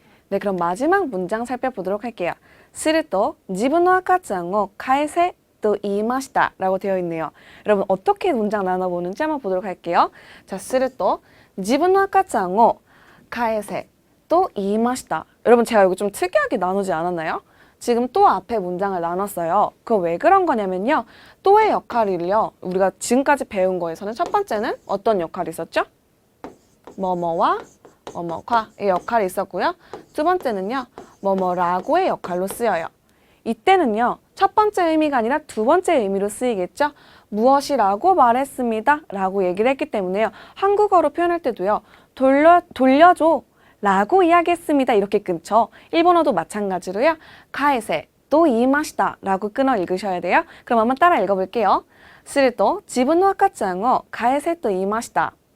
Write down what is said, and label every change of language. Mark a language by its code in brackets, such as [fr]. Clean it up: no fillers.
[ko] 네, 그럼 마지막 문장 살펴보도록 할게요. [ja] すると自分の赤ちゃんを返せ또 이마시다 [ko] 라고 되어 있네요. 여러분 어떻게 문장 나눠보는지 한번 보도록 할게요. 자, [ja] すると自分の赤ちゃんを返せ또 이마시다. [ko] 여러분 제가 이거 좀 특이하게 나누지 않았나요? 지금 또 앞에 문장을 나눴어요. 그거 왜 그런 거냐면요. 또의 역할을요. 우리가 지금까지 배운 거에서는 첫 번째는 어떤 역할이 있었죠? 뭐뭐와 뭐뭐과의 역할이 있었고요. 두 번째는요. 뭐뭐라고의 역할로 쓰여요. 이때는요. 첫 번째 의미가 아니라 두 번째 의미로 쓰이겠죠. 무엇이라고 말했습니다 라고 얘기를 했기 때문에요. 한국어로 표현할 때도요. 돌려줘 라고 이야기했습니다 이렇게 끊죠. 일본어도 마찬가지로요. [ja] 가에세 또 이마시다 [ko] 라고 끊어 읽으셔야 돼요. 그럼 한번 따라 읽어볼게요. [ja] すると自分の赤ちゃんを返せと言いました.